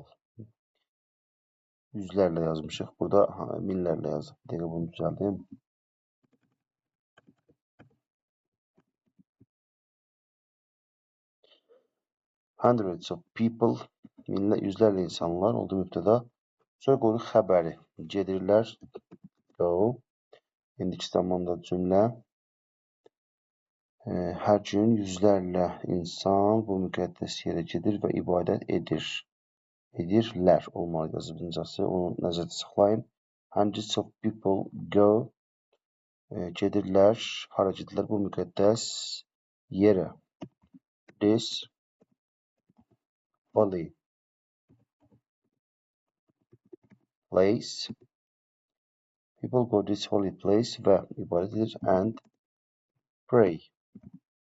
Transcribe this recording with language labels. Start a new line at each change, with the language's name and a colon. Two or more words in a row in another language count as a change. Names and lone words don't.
Azerbaijani: Yüzlərlə yazmışıq. Burada minlərlə yazıb. Dəqiqə bunu düzəldim.
English: Hundreds of people.
Azerbaijani: Yüzlərlə insanlar oldu mübtəda. Sonra qoyuruq xəbəri. Gedirlər. Go. İndiki zamanda cümlə. Hər gün yüzlərlə insan bu müqəddəs yerə gedir və ibadət edir. Edirlər olmalıdır yazıbıncası. Onu nəzərdə saxlayın.
English: Hundreds of people go.
Azerbaijani: Gedirlər. Hara gedirlər bu müqəddəs yerə.
English: This holy place. People go this holy place
Azerbaijani: və ibadət edir
English: and pray.